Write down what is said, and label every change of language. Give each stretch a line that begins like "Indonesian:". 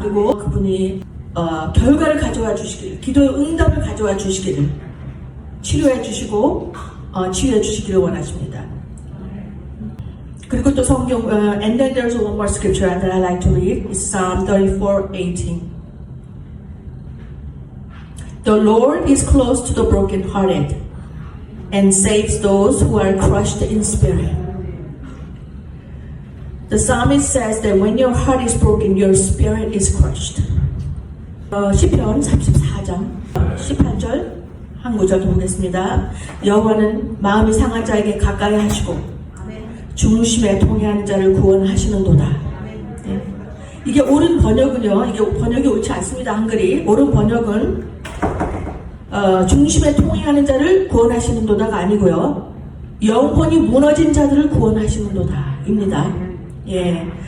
Korean: 그리고 그분이 결과를 가져와 주시기를, 기도의 응답을 가져와 주시기를, 치료해 주시고 치유해 주시기를 원하십니다. 그리고 또 성경
English: and then there's one more scripture that I like to read. It's Psalm 34:18. The Lord is close to the brokenhearted and saves those who are crushed in spirit. The psalmist says that when your heart is broken, your spirit is crushed.
Korean: 시편 34장 18절 한 구절 보겠습니다. 여호와는 마음이 상한 자에게 가까이 하시고 중심에 통해하는 자를 구원하시는도다. 네. 이게 옳은 번역은요, 이게 번역이 옳지 않습니다. 한글이 옳은 번역은 중심에 통해하는 자를 구원하시는도다가 아니고요, 영혼이 무너진 자들을 구원하시는도다입니다. 예.